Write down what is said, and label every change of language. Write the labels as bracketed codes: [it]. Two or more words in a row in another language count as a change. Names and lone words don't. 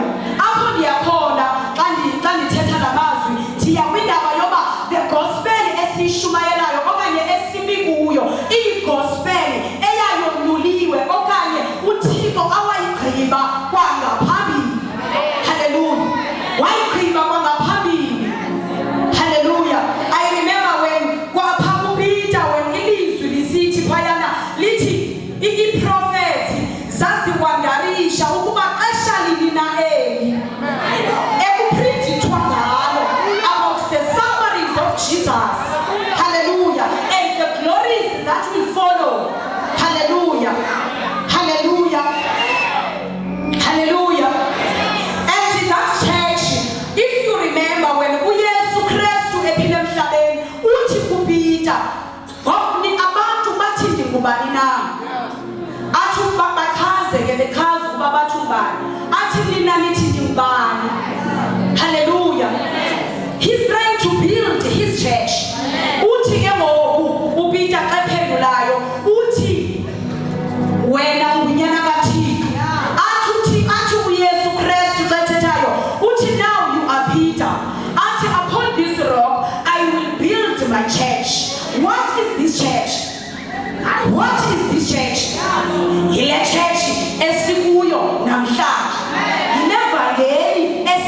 [xh] Apho ndiyakhona xa ndithetha namazwi ndiya kwindaba yoba [en] the gospel [xh] esiyishumayelayo okanye esimi kuyo iyi-gospel eyayonyuliwe okanye uThixo awayigqiba kwangaphambili. Hallelujah. Wayigqiba kwangaphambili. Hallelujah. [en] I remember when [xh] kwapha uPeter when ilizwi lisithi phayana lithi ii-prophets zaziwandarisha ukuba xesha lini na eli ekuphrintithwa ngalo [en] about the sufferings of Jesus. [xh] Hallelujah. [en] And the glories that will follow. Hallelujah. Hallelujah. Hallelujah. And in that church, if you remember when [xh] uYesu Kristu ephila emhlabeni uthi kuPeter, "Ngokuni abantu bathi ndingubani na?" Athi bachaze ke bechaza ukuba bathi ubani. Athi nina nithi ndingubani. Hallelujah. [en] He's trying to build his church. [xh] Uthi ke ngoku uPeter xa ephendulayo uthi wena ungunyana kaThixo. Athi uYesu Kristu xa ethethayo uthi [en] now you are Peter. Athi upon this rock I will build my church. What is this church? What is this church? [xh] Yile church esikuyo namhlanje. Yinevangeli